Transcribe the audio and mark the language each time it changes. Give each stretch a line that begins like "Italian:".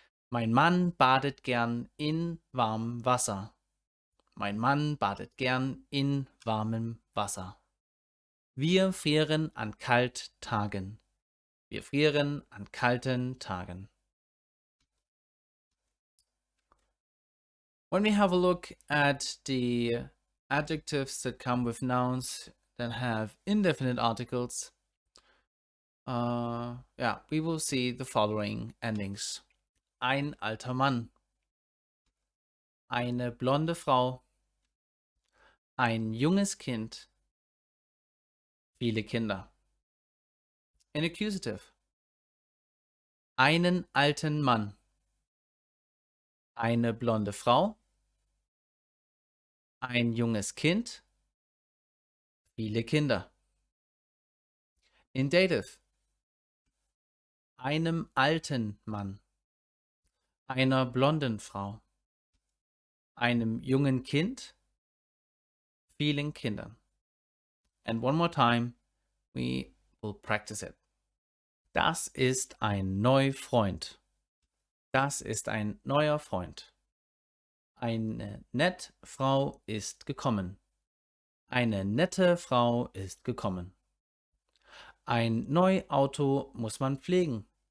German: Mein Mann badet gern in warmem Wasser. Mein Mann badet gern in warmem Wasser. Wir frieren an Kalttagen. Wir frieren an kalten Tagen.
English: When we have a look at the adjectives that come with nouns that have indefinite articles, we will see the following endings.
German: Ein alter Mann. Eine blonde Frau. Ein junges Kind. Viele Kinder.
English: An accusative.
German: Einen alten Mann. Eine blonde Frau. Ein junges Kind. Viele Kinder.
English: In dative.
German: Einem alten Mann. Einer blonden Frau. Einem jungen Kind. Vielen Kindern.
English: And one more time, we will practice it.
German: Das ist ein Neufreund. Das ist ein neuer Freund. Eine nette Frau ist gekommen. Eine nette Frau ist gekommen. Ein neues Auto muss man pflegen.